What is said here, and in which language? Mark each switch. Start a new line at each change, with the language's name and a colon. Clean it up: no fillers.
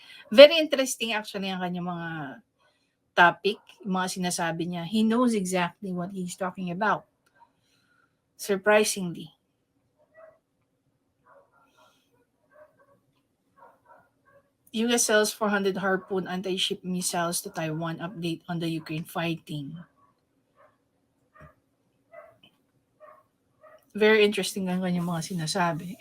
English: Very interesting actually
Filipino: ang kanyang mga topic, yung mga sinasabi niya.
English: He knows exactly what he's talking about. Surprisingly. US sells 400 Harpoon anti-ship missiles to Taiwan. Update on the Ukraine fighting. Very interesting
Filipino: ang kanyang mga sinasabi.